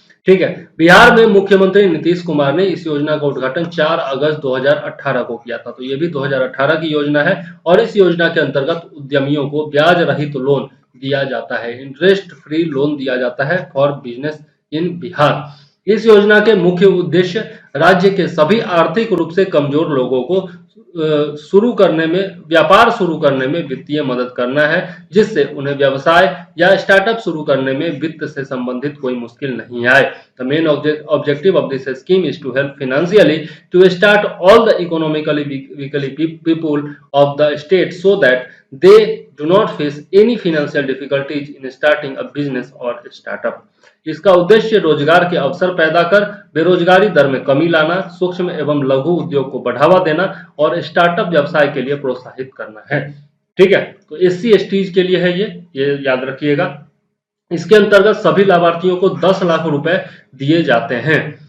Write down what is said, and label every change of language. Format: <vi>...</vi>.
<hi>ठीक है, बिहार में मुख्यमंत्री नीतीश कुमार ने इस योजना का उद्घाटन 4 अगस्त 2018 को किया था। तो ये भी 2018 की योजना है और इस योजना के अंतर्गत उद्यमियों को ब्याज रहित लोन दिया जाता है, इंटरेस्ट फ्री लोन दिया जाता है</hi> <en>For business in Bihar.</en> <hi>इस योजना के मुख्य उद्देश्य राज्य के सभी आर्थिक रूप से कमजोर लोगों को शुरू करने में, व्यापार शुरू करने में वित्तीय मदद करना है, जिससे उन्हें व्यवसाय या स्टार्टअप शुरू करने में वित्त से संबंधित कोई मुश्किल नहीं आए।</hi> <en>The main objective of this scheme is to help financially to start all the economically weak people of the state so that they do not face any financial difficulties in starting a business or startup.</en> <hi>इसका उद्देश्य रोजगार के अवसर पैदा कर बेरोजगारी दर में कमी लाना, सूक्ष्म एवं लघु उद्योग को बढ़ावा देना और स्टार्टअप व्यवसाय के लिए प्रोत्साहित करना है। ठीक है, तो एससी एसटीज के लिए है ये याद रखिएगा। इसके अंतर्गत सभी लाभार्थियों को 10 लाख रुपए दिए जाते हैं।</hi>